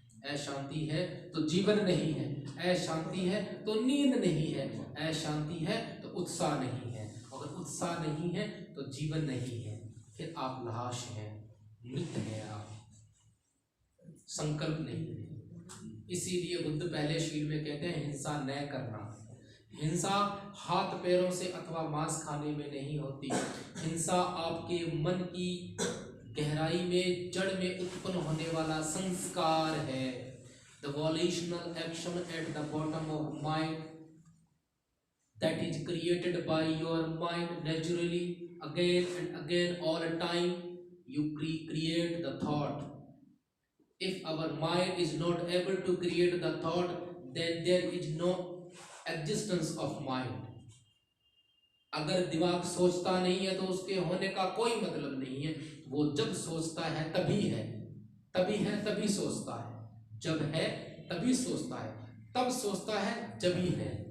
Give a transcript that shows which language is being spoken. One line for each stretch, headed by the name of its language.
Hindi: अशांति है तो जीवन नहीं है, अशांति है तो नींद नहीं है, अशांति है तो उत्साह नहीं है, अगर उत्साह नहीं है तो जीवन नहीं है, फिर आप लाश हैं, मृत हैं, आप संकल्प नहीं है। इसीलिए बुद्ध पहले शील में कहते हैं हिंसा न करना। हिंसा हाथ पैरों से अथवा मांस खाने में नहीं होती। हिंसा आपके मन की गहराई में, जड़ में उत्पन्न होने वाला संस्कार है।
English: The volitional action at the bottom of mind that is created by your mind naturally again and again all the time. You create the thought. If our mind is not able to create the thought, then there is no existence of mind.
Hindi: अगर दिमाग सोचता नहीं है तो उसके होने का कोई मतलब नहीं है। वो जब सोचता है तभी है, तभी है तभी सोचता है, जब है तभी सोचता है, तब सोचता है जब ही है।